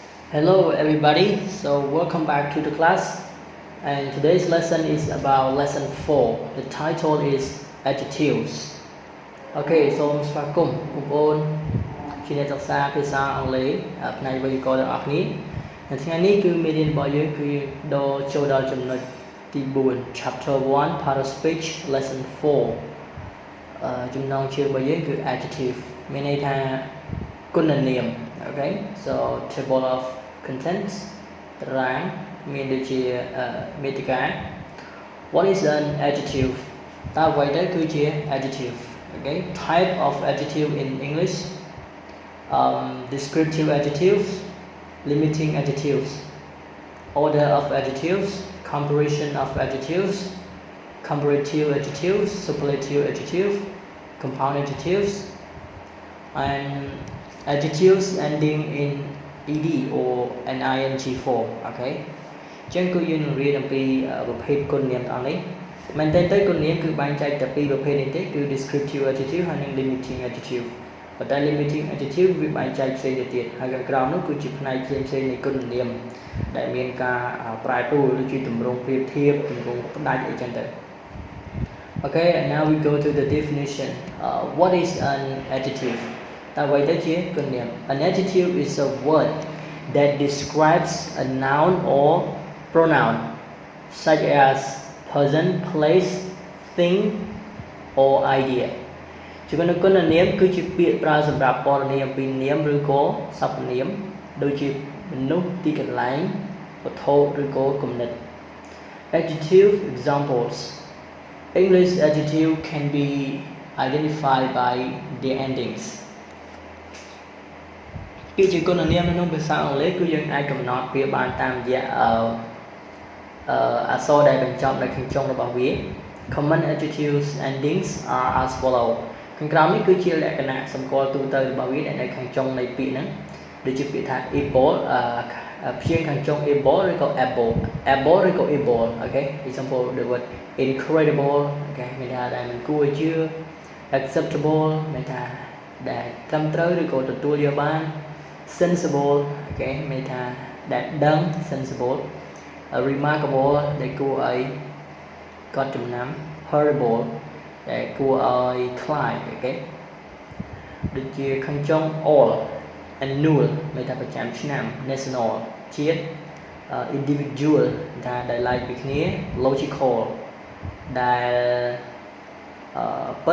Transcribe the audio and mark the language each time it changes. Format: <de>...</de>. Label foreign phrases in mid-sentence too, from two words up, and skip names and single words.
<en>Hello everybody, so welcome back to the class and today's lesson is about lesson 4. The title is Adjectives. Okay, so</en> <km>ស្វាគមន៍បងប្អូនជាអ្នកសិក្សាភាសាអង់គ្លេសផ្នែកវេយ្យាករណ៍ទាំងអស់គ្នានៅថ្ងៃនេះគឺមេរៀនរបស់យើងគឺចូលដល់ចំណុចទី4</km> <en>Chapter 1 Part of Speech Lesson 4</en> <km>ចំណងជើងរបស់ យើងគឺ</km> <en>Adjective</en> <km>មានន័យថាគុណនាម</km> <en>Okay, so table of contents</en> <km>តារាងមានដូចជាមេតិកា</km> <en>What is an adjective</en> <km>តើអ្វីទៅគឺជា</km> <en>adjective Okay, type of adjective in English descriptive adjectives limiting adjectives order of adjectives comparison of adjectives comparative adjectives superlative adjectives compound adjectives and adjectives ending in ed or an ing form okay</en> <km>អញ្ចឹងគឺយើងនឹងរៀនអំពីប្រភេទគុណនាមទាំងអស់នេះមែនតើទៅគុណនាមគឺបែងចែកតែពីរប្រភេទនេះទេគឺ</km> <en>descriptive adjective</en> <km>ហើយនិង</km> <en>limiting adjective</en> <km>ប៉ុន្តែ</km> <en>limiting adjective</en> <km>វាបែងចែកផ្សេងទៅទៀតហើយខាងក្រោមនោះគឺជាផ្នែកផ្សេងៗនៃគុណនាមដែលមានការប្រែប្រួលដូចជាទម្រង់ប្រៀបធៀបទម្រង់ផ្ដាច់អីចឹងទៅ</km> <en>Okay, and now we go to the definition. What is an adjective? An adjective is a word that describes a noun or pronoun, such as person, place, thing, or idea.</en> <km>ជាគុណនាមគឺជាពាក្យប្រើសម្រាប់ពណ៌នាមពីនាមឬក៏សព្វនាមដូចជាមនុស្សទីកន្លែងវត្ថុឬក៏គំនិត</km> <en>Adjective examples. English adjective can be identified by their endings.</en> <km>ពាក្យជាគុណនាមនៅក្នុងភាសាអង់គ្លេសគឺយើងអាចកំណត់វាបានតាមរយៈអក្សរដែលបញ្ចប់នៅខាងចុងរបស់វា</km> <en>Common adjectives endings are as follow</en> <km>ខាងក្រោមនេះគឺជាលក្ខណៈសម្គាល់ទូទៅរបស់វាដែលនៅខាងចុងនៃពាក្យហ្នឹងដូចជាពាក្យថា able ព្យាង្គខាងចុង able ឬក៏ able ឬក៏</km> <en>able okay example the word incredible okay</en> <km>មានថាដែលមិនគួរឲ្យជឿ acceptable មានថាដែលត្រឹមត្រូវឬក៏ទទួលយកបាន sensible okay មានថាដែលដឹង</km> <en>sensible remarkable</en> <km>ដែលគួរឲ្យកត់ចំណាំ horrible ដែលគួរឲ្យខ្លាច okay ដូចជាខាងចុង</km> <en>all annual</en> <km>មានថាប្រចាំឆ្នាំ national ជាតិ individual ថាដែលឡែកពីគ្នា logical ដែលពិត</km>